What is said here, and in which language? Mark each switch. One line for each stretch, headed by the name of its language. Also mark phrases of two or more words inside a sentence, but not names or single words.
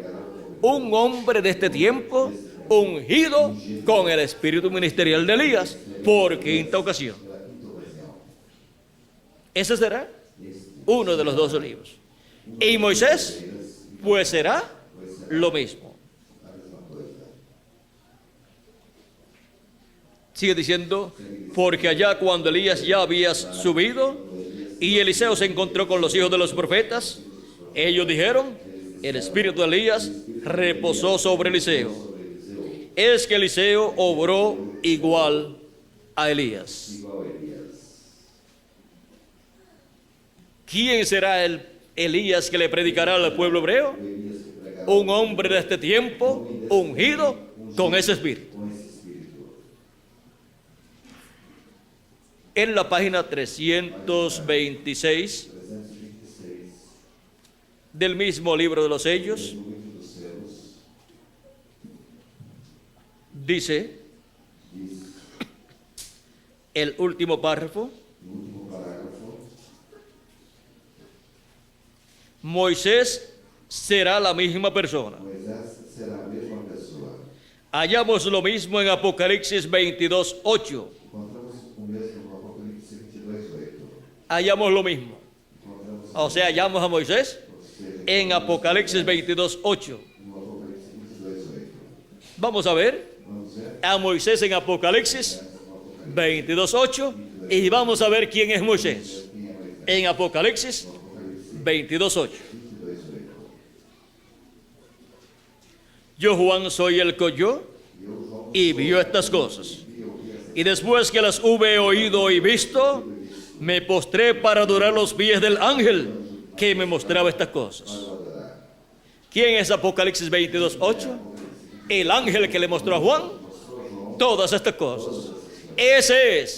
Spanish: Un hombre de este tiempo ungido con el espíritu ministerial de Elías por quinta ocasión. Ese será uno de los dos olivos. Y Moisés, pues será lo mismo.
Portuguese: a mesma coisa.
Spanish: Sigue diciendo, porque allá cuando Elías ya había subido y Eliseo se encontró con los hijos de los profetas, ellos dijeron, el espíritu de Elías reposó sobre Eliseo. Es que Eliseo obró igual a Elías.
Portuguese: Igual a Elias.
Spanish: ¿Quién será el Elías que le predicará al pueblo hebreo?
Portuguese: O Elias que pregava
Spanish: Un hombre de este tiempo, ungido con ese espíritu.
Portuguese: com esse espírito.
Spanish: En la página 326
Portuguese: 326
Spanish: del mismo libro de los sellos,
Portuguese: do livro dos selos
Spanish: dice
Portuguese: diz
Spanish: el último párrafo,
Portuguese: no último parágrafo:
Spanish: Moisés será la misma persona.
Portuguese: Moisés será a mesma pessoa.
Spanish: Hallamos lo mismo en Apocalipsis 22:8.
Portuguese: Encontramos o mesmo no Apocalipse 22:8.
Spanish: Hallamos lo mismo.
Portuguese: Encontramos
Spanish: O sea, hallamos a Moisés en Apocalipsis 22:8.
Portuguese: no Apocalipse 22:8.
Spanish: Vamos a ver
Portuguese: Vamos ver
Spanish: a Moisés en Apocalipsis 22:8 y vamos a ver quién es Moisés
Portuguese: quem é Moisés.
Spanish: en Apocalipsis
Portuguese: Apocalipse
Spanish: 22:8.
Portuguese: 22:8.
Spanish: Yo, Juan, soy el que oyó
Portuguese: Eu, João,
Spanish: y vio estas cosas.
Portuguese: vi ouvi essas
Spanish: Y después que las hube oído y visto, me postré para adorar los pies del ángel que me mostraba estas cosas.
Portuguese: para adorar.
Spanish: ¿Quién es Apocalipsis 22:8? El ángel que le mostró a Juan todas estas cosas. Ese es